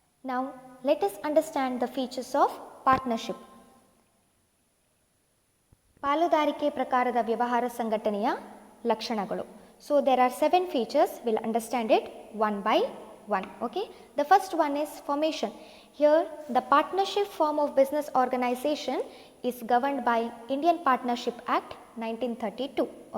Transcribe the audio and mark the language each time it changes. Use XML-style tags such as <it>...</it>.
<en>Now let us understand the features of partnership.</en> <kn>ಪಾಲುದಾರಿಕೆ ಪ್ರಕಾರದ ವ್ಯವಹಾರ ಸಂಘಟನೆಯ ಲಕ್ಷಣಗಳು.</kn> <en>So there are 7 features. We'll understand it one by one. The first one is formation. Here the partnership form of business organization is governed by Indian Partnership Act 1932.</en>